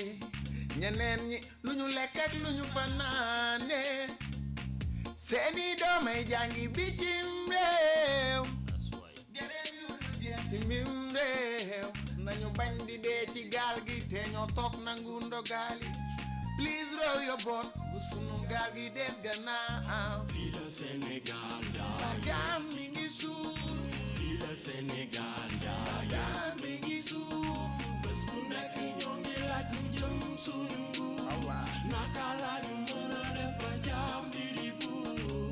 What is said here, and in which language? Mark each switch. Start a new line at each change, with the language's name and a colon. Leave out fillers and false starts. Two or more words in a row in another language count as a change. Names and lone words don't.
Wolof: ñeneen ñi lu ñu lekk ak lu ñu fanaane. seeni doomay jàngi bitim réew. ci mim réew. nañu bañ di dee ci gaal gi te ñoo toog nangu ndogali.
English: please row your boat
Wolof: bu sunu gaal gi des gannaaw. fii la Sénégal jaam mi ngi suur. fii la Sénégal jaam mi ngi suur. bés bu nekk ñoo ngi laaj lu jëm sunu nguur. naka la ñu mën a def ba jàmm bi di buur.